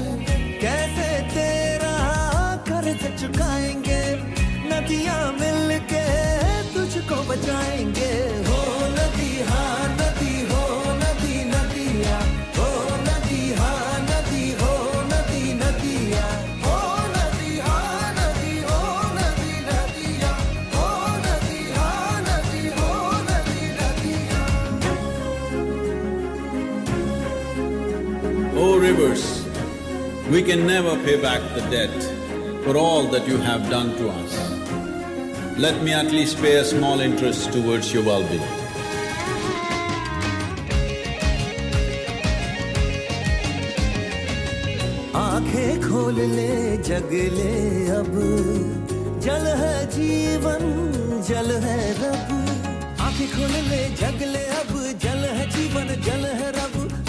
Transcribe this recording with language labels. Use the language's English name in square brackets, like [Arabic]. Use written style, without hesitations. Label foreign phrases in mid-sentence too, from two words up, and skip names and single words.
[Hindi] कैसे तेरा कर्ज चुकाएंगे, नदियां मिलके तुझको बचाएंगे। हो नदी हाँ नदी हो नदी नदिया, हो नदी हाँ नदी हो नदी नदिया, हो नदी हाँ नदी हो नदी नदिया, हो नदी हाँ नदी हो नदी नदिया। [English] Oh rivers, we can never pay back the debt for all that you have done to us. Let me at least pay a small interest towards your well-being. [Hindi] आंखें खोल ले जग ले अब, जल है जीवन जल है रब। आंखें खोल ले जग ले अब, जल है जीवन जल है रब।